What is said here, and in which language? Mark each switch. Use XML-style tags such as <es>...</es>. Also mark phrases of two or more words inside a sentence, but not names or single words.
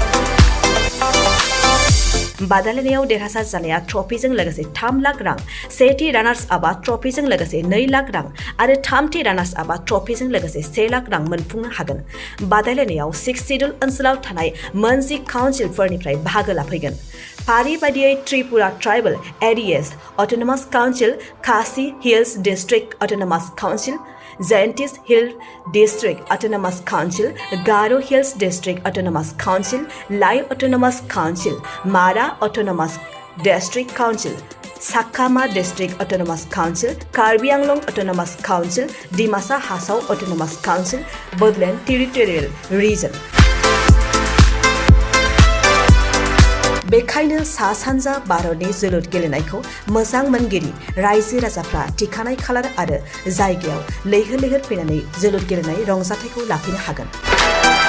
<brx>बादायलायनायाव देरहासार जानाया ट्रफिजों लोगोसे 3 लाख रां सेथि रानार्स आपआ ट्रफिजों लोगोसे 2 लाख रां आरो थामथि रानार्स आपआ ट्रफिजों लोगोसे 1 लाख रां मोनफुंनो हागोन बादायलायनायाव 6 सिडुल ओनसोलाव थानाय मोनजि काउन्सिलफोरनिफ्राय बाहागो लाफैगोन फारि बायदियै त्रिपुरा ट्राइबल एरियाज अट'नमास काउन्सिल खासि हिल्स डिस्ट्रिक्ट अट'नमास काउन्सिल Gentis Hill District Autonomous Council, Garo Hills District Autonomous Council, Lai Autonomous Council, Mara Autonomous District Council, Sakama District Autonomous Council, Karbi Anglong Autonomous Council, Dimasa Hasau Autonomous Council, Bodland Territorial Region. बेखायनो सा सानजा भारतनि जोलुर गेलेनायखौ मोजां मोनगिरि रायजो राजाफ्रा थिखानाय खालार आरो जायगायाव लैहोर लैहोर फैनानै जोलुर गेलेनाय रंजाथायखौ लाफैनो हागोन</brx>